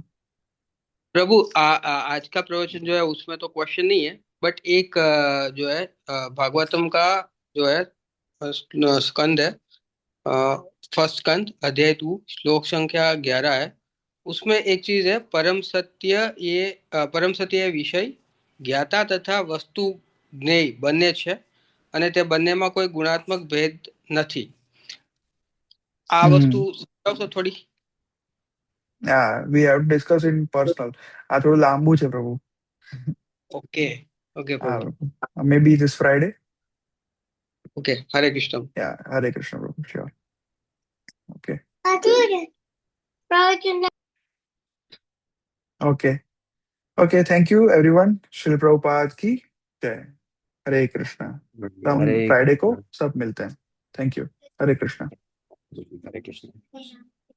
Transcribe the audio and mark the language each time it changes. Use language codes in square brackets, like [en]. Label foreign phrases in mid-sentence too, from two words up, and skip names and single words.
[hi] प्रभु आज का प्रवचन जो है उसमें तो क्वेश्चन नहीं है, बट एक जो है भागवतम का जो है स्कंद है, फर्स्ट स्कंद अध्याय 2 श्लोक संख्या 11 है। उसमें एक चीज है, परम सत्य [gu] એ વિષય જ્ઞાતા તથા વસ્તુ જ્ઞેય બંને છે અને તે બંનેમાં કોઈ ગુણાત્મક ભેદ નથી. આ વસ્તુ સમજાવશો થોડી? [en] we have discussed in personal. [gu] આ થોડું લાંબુ છે પ્રભુ. ઓકે ઓકે પ્રભુ. [en] Maybe this Friday. [gu] ઓકે, હરે કૃષ્ણ. [en] Yeah, Hare Krishna પ્રભુ, sure. Okay. Okay. Okay, thank you everyone. [hi] Shri Prabhupada की जय. हरे कृष्णा. हम हरे फ्राइडे को कृष्णा। सब मिलते हैं. [en] thank you. [hi] हरे कृष्णा. हरे कृष्ण।